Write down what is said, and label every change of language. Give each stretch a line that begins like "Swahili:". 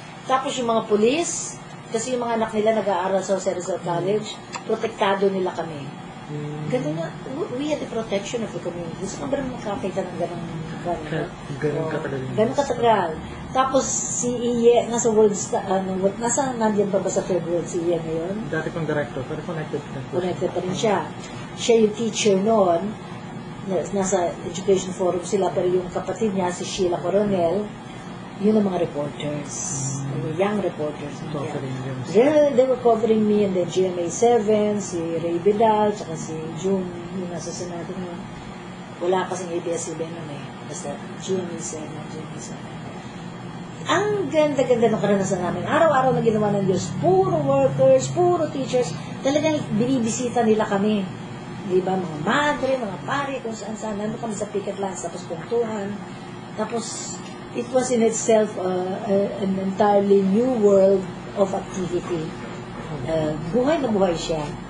Filipino: Tapos yung mga police, kasi yung mga anak nila nag-aaral sa Jose Rizal College, protektado nila kami. Ganun na,
English: we had the protection of the community.
Filipino: So, sobrang makakita ng ganun katagal. Ganun katagal. Tapos, si Iye, nasa World Star, nandiyan pa ba sa Third World si Iye ngayon? Dati pang director, pero connected Pa rin siya. Siya yung teacher noon, nasa Education Forum sila, pero yung kapatid niya, si Sheila Coronel, yun ang mga reporters.
English: Young reporters. They were covering me and then GMA7,
Filipino: si Ray Vidal, tsaka si June, yung nasa Senado ngayon. Wala kasing ABS-CBN nun eh. Basta GMA7. Ang ganda-ganda ng karanasan namin. Araw-araw na ginawa ng Diyos. Puro workers, puro teachers. Talagang binibisita nila kami. Di ba? Mga madre, mga pari, kung saan-saan. Nandun kami sa picket lines, tapos puntuhan.
English: Tapos, it was in itself an entirely new world of activity.
Filipino: Buhay na buhay siya.